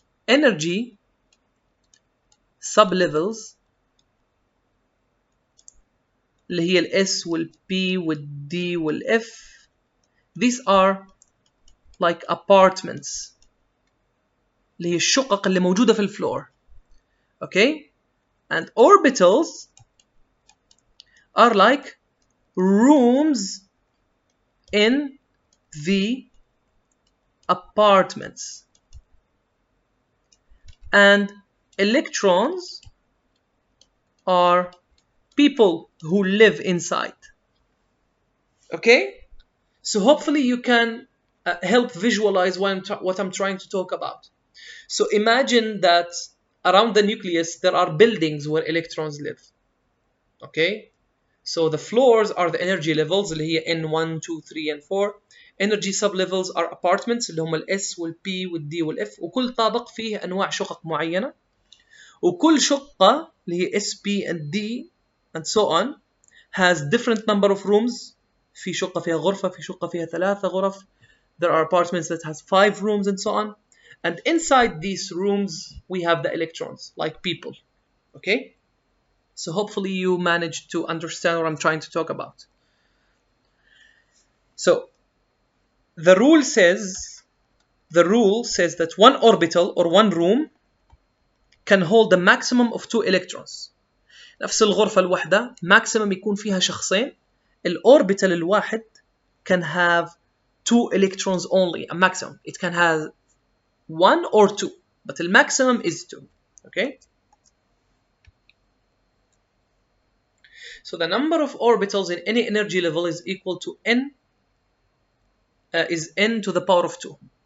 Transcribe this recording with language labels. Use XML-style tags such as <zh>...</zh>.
<ar>Energy sublevels اللي هي ال S وال P وال D وال F,</ar> <en>these are like apartments</en> <ar>اللي هي الشقق اللي موجودة في الفلور.</ar> <en>Okay, and orbitals are like rooms in the apartments, and electrons are people who live inside. Okay, so hopefully you can help visualize what I'm trying to talk about. So imagine that around the nucleus there are buildings where electrons live. Okay, so the floors are the energy levels</en> <ar>اللي هي</ar> <en>N1, 2, 3 and 4. energy sublevels are apartments</en> <ar>اللي هم ال S وال P وال D وال F، وكل طابق فيه أنواع شقق معينة، وكل شقة اللي هي</ar> <en>S, P and D and so on has different number of rooms.</en> <ar>في شقة فيها غرفة، في شقة فيها 3 غرف.</ar> <en>There are apartments that has 5 rooms and so on. And inside these rooms we have the electrons like people. Okay, so hopefully you managed to understand what I'm trying to talk about. So the rule says that one orbital or one room can hold a maximum of 2 electrons.</en> <ar>نفس الغرفة الواحدة maximum يكون فيها شخصين. الأوربيتال الواحد</ar> <en>can have 2 electrons only, a maximum. It can have 1 or 2, but the maximum is 2. Okay, so the number of orbitals in any energy level is equal to n to the power of 2.</en>